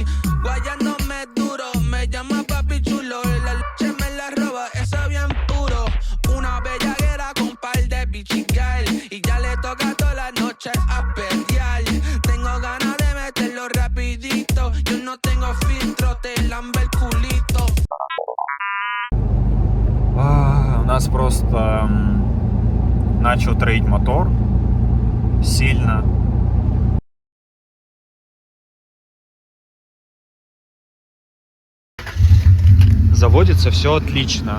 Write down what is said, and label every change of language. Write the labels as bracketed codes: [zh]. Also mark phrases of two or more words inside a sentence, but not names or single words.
[es] Guayándome duro, me llama papi chulo. La leche me la roba, eso bien puro. Una bellaguera con par de bichigal. Y ya le toca todas las noches a pelear. Tengo ganas de meterlo rapidito. Yo no tengo filtro, te lambe el culito. [ru] У нас просто начал троить мотор сильно. Заводится все отлично.